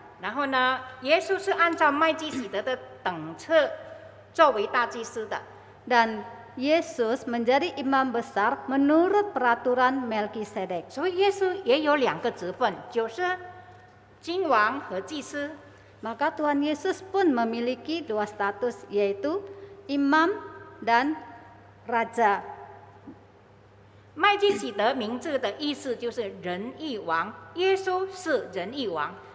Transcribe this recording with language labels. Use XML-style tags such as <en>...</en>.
<zh>然后呢，耶稣是按照麦基洗德的等次作为大祭司的。</zh> <id>Dan Yesus menjadi imam besar menurut peraturan Melkisedek.</id> <zh>所以耶稣也有2个职分，就是君王和祭司。</zh> <id>Maka Tuhan Yesus pun memiliki 2 status, yaitu imam dan raja.</id> <zh>麦基洗德名字的意思就是仁义王，耶稣是仁义王。</zh>